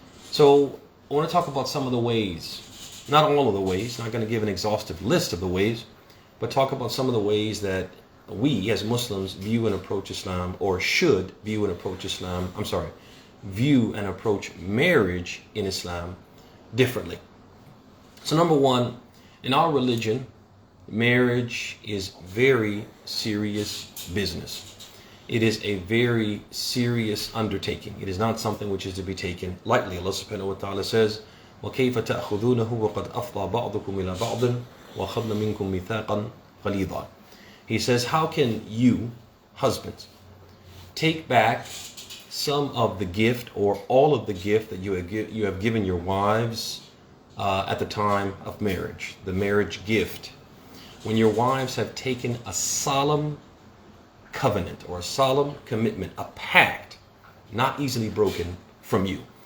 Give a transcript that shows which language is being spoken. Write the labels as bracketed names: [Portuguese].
[English] So I want to talk about some of the ways, not all of the ways, not going to give an exhaustive list of the ways, but talk about some of the ways that we as Muslims view and approach Islam, or should view and approach view and approach marriage in Islam differently. So number one, in our religion, marriage is very serious business. It is a very serious undertaking. It is not something which is to be taken lightly. [Arabic] Allah subhanahu wa ta'ala says, وَكَيْفَ تَأْخُذُونَهُ وَقَدْ أَفْضَى بَعْضُكُمْ إِلَى بَعْضٍ وَأَخَذْنَ مِنْكُمْ مِيثَاقًا غَلِيظًا. [English] He says, how can you, husbands, take back some of the gift or all of the gift that you have given your wives at the time of marriage, the marriage gift, when your wives have taken a solemn covenant or a solemn commitment, a pact, not easily broken from you.